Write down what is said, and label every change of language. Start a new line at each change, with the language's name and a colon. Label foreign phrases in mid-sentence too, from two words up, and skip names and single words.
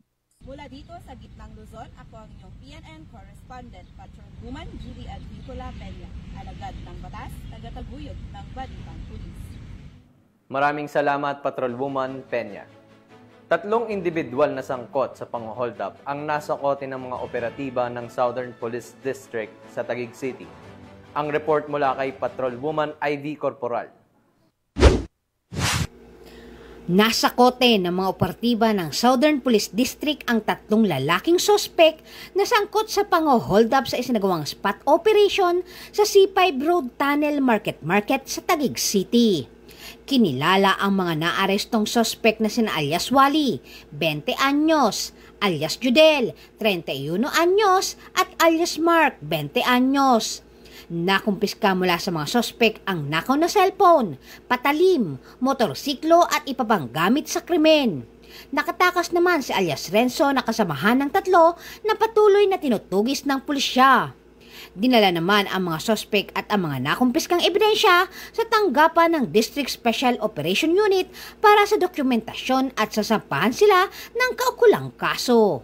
Filipino: Mula dito sa Gitnang Luzon, ako ang inyong PNN correspondent, Patrolwoman Julie Advicola Peña, alagad ng batas, tagataguyod ng Balitang Pulis. Maraming salamat, Patrolwoman Peña. 3 individual na sangkot sa pang-hold up ang nasa kote ng mga operatiba ng Southern Police District sa Taguig City. Ang report mula kay Patrolwoman Ivy Corporal. Nasa kote ng mga operatiba ng Southern Police District ang 3 lalaking sospek na sangkot sa pang-hold up sa isinagawang
English: spot operation
Filipino: sa C5 Road Tunnel Market sa Taguig City. Kinilala ang mga naarestong sospek na sina alias Wally, 20 anyos, alias Judel, 31 anyos at alias Mark, 20 anyos. Nakumpiska mula sa mga sospek ang nakaw na cellphone, patalim, motorsiklo at iba pang gamit sa krimen. Nakatakas naman si alias Renzo na kasamahan ng 3 na patuloy na tinutugis ng pulisya. Dinala naman ang mga sospek at ang mga nakumpiskang ebidensya sa tanggapan ng District Special Operation Unit para sa dokumentasyon at sasampahan sila ng kaukulang kaso.